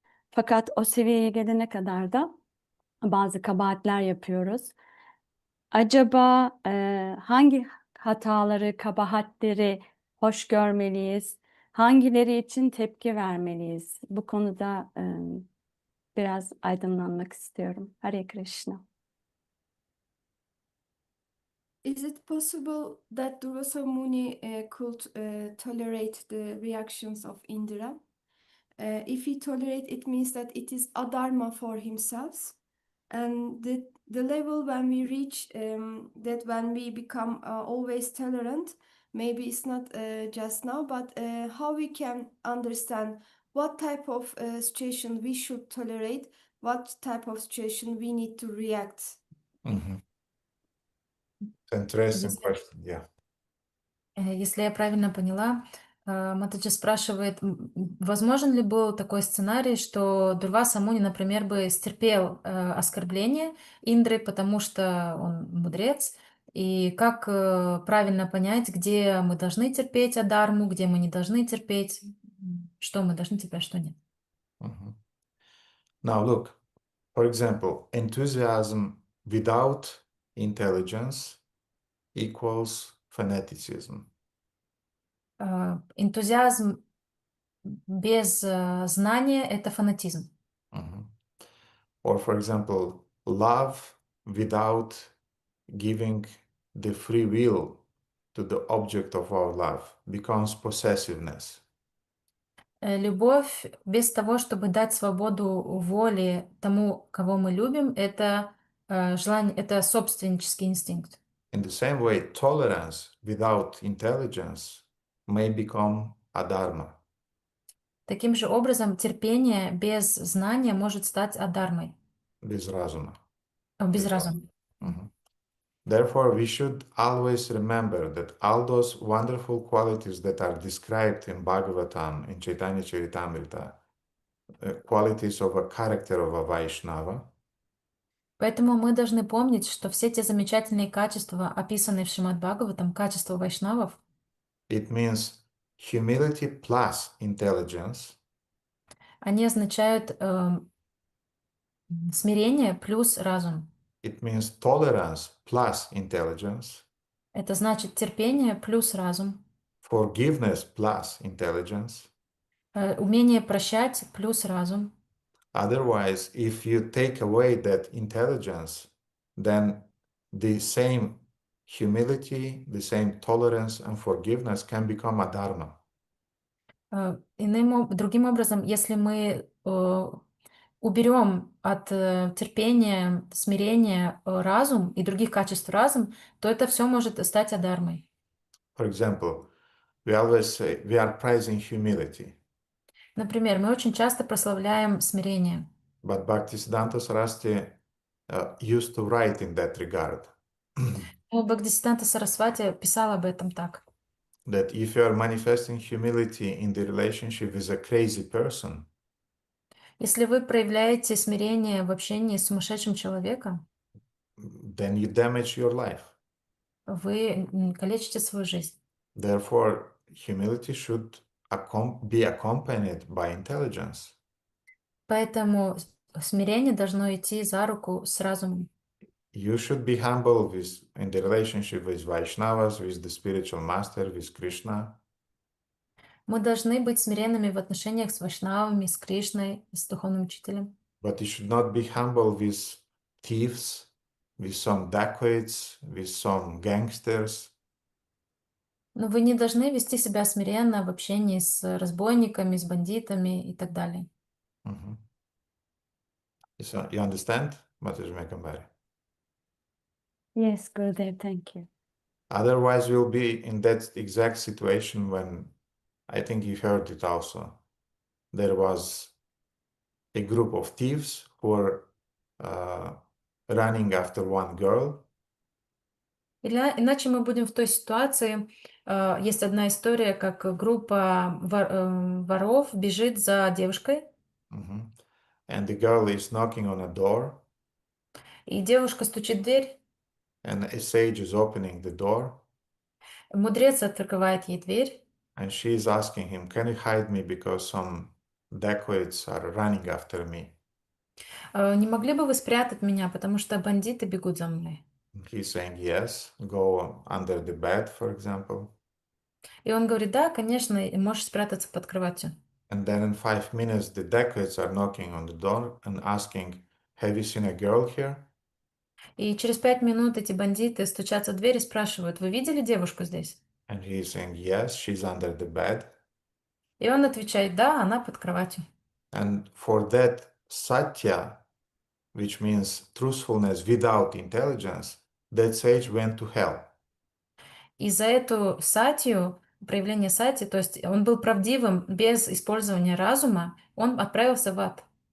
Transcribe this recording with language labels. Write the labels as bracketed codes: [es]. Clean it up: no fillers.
[tr] Fakat o seviyeye gelene kadar da bazı kabahatler yapıyoruz. Acaba hangi hataları, kabahatleri hoş görmeliyiz? Hangileri için tepki vermeliyiz? Bu konuda biraz aydınlanmak istiyorum. [en] Hare Krishna. Is it possible that Durvasa Muni could tolerate the reactions of Indra? If he tolerate, it means that it is adharma for himself. And the level when we reach that when we become always tolerant, maybe it's not just now, but how we can understand what type of situation we should tolerate, what type of situation we need to react. Interesting question, yeah. [ru] Если я правильно поняла, Матаджи спрашивает, возможен ли был такой сценарий, что Дурваса Муни, например, бы стерпел оскорбление Индры, потому что он мудрец, и как правильно понять, где мы должны терпеть адарму, где мы не должны терпеть, что мы должны терпеть, что нет. [en] Now look, for example, enthusiasm without intelligence equals fanaticism. [ru] Энтузиазм без знания — это фанатизм. [en] Or for example, love without giving the free will to the object of our love becomes possessiveness. [ru] Любовь без того, чтобы дать свободу воли тому, кого мы любим, это желание, это собственнический инстинкт. [en] In the same way, tolerance without intelligence may become adharma. [ru] Таким же образом, терпение без знания может стать адармой. Без разума. Без разума. [en] Therefore, we should always remember that all those wonderful qualities that are described in Bhagavatam, in Chaitanya Charitamrita, qualities of a character of a Vaishnava, [ru] Поэтому мы должны помнить, что все те замечательные качества, описанные в Шримад Бхагаватам, качества вайшнавов, [en] it means humility plus intelligence, [ru] они означают смирение плюс разум. [en] it means tolerance plus intelligence, [ru] Это значит терпение плюс разум, [en] forgiveness plus intelligence. [ru] умение прощать плюс разум. [en] Otherwise, if you take away that intelligence, then the same humility, the same tolerance and forgiveness can become a dharma. [ru] Другим образом, если мы уберем от терпения, смирения разум и других качеств разум, то это все может стать адармой. [en] For example, we always say we are praising humility. [ru] Например, мы очень часто прославляем смирение. [en] But Bhaktisiddhanta Saraswati used to write in that regard. [ru] Бхагдисиддханта Сарасвати писал об этом так. [en] That if you are manifesting humility in the relationship with a crazy person, [ru] если вы проявляете смирение в общении с сумасшедшим человеком, [en] then you damage your life. [ru] Вы калечите свою жизнь. [en] Therefore, humility should be accompanied by intelligence. [ru] Поэтому смирение должно идти за руку с разумом. [en] You should be humble in the relationship with Vaishnavas, with the spiritual master, with Krishna. [ru] Мы должны быть смиренными в отношениях с вайшнавами, с Кришной, с духовным учителем. [en] But you should not be humble with thieves, with some dacoits, with some gangsters. [ru] Но вы не должны вести себя смиренно в общении с разбойниками, с бандитами и так далее. [en] So, you understand, Mataji Mekambari? Yes, Gurudev, thank you. Otherwise, we'll be in that exact situation when, I think you heard it also, there was a group of thieves who were running after one girl. [ru] Иначе мы будем в той ситуации, есть одна история, как группа воров бежит за девушкой. [en] And the girl is knocking on a door. [ru] И девушка стучит в дверь. [en] And a sage is opening the door. [ru] Мудрец открывает ей дверь, [en] and she is asking him, "Can you hide me because some dacoits are running after me?" [ru] не могли бы вы спрятать меня, потому что бандиты бегут за мной? [en] And he's saying, "Yes, go under the bed, for example." [ru] И он говорит, да, конечно, и можешь спрятаться под кроватью. [en] And then in 5 minutes, the dacoits are knocking on the door and asking, "Have you seen a girl here?" [ru] И через 5 минут эти бандиты стучатся в дверь и спрашивают, вы видели девушку здесь? [en] And he is saying, "Yes, she's under the bed." [ru] И он отвечает, да, она под кроватью. [en] And for that satya, which means truthfulness without intelligence, that sage went to hell. [ru] И за эту сатью, проявление сати, то есть он был правдивым без использования разума, он отправился в ад.